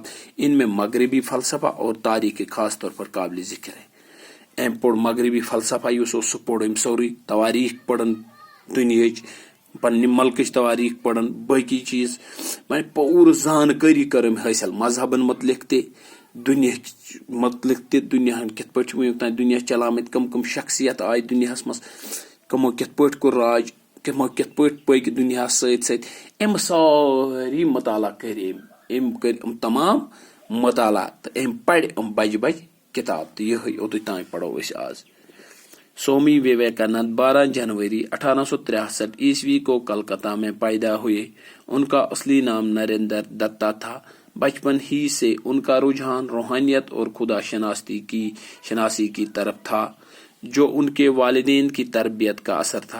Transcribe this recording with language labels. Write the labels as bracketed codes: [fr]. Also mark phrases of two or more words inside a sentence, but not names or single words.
[ur] ان میں مغربی فلسفہ اور تاریخ خاص طور پر قابل ذکر ہے. [ks] أمۍ پوٚر مغربی فلسفہ یُس اوس سُہ پوٚر أمۍ سورُے. تواریخ پڑن دنیاہٕچ، پننہِ ملکٕچ تواریخ پڑن، باقی چیز وۄنۍ پوٗرٕ زانکٲری کٔر أمۍ حٲصل مذہبن متعلق تہِ، دُنیاہٕچ متعلق تہِ. دُنیاہن کِتھ پٲٹھۍ چھُ وُنیُک تام دُنیا چلامٕتۍ، کم شخصیت آیہِ دُنیاہس منٛز، کمو کِتھ پٲٹھۍ کوٚر راج، کمو کِتھ پٲٹھۍ پٔکۍ دُنیاہس سۭتۍ سۭتۍ. أمۍ سٲری مطالعہ کٔرۍ أمۍ کٔرۍ یِم تمام مطالعہ تہٕ أمۍ پرِ یِم بجہِ کتاب. تہٕ یِہے اوٚتُے تام پرو أسۍ آز. [ur] سوامی وویکانند 12 جنوری 1863 عیسوی کو کلکتہ میں پیدا ہوئے. ان کا اصلی نام نریندر دتّا تھا۔ بچپن ہی سے ان کا رجحان روحانیت اور خدا شناسی کی طرف تھا، جو ان کے والدین کی تربیت کا اثر تھا.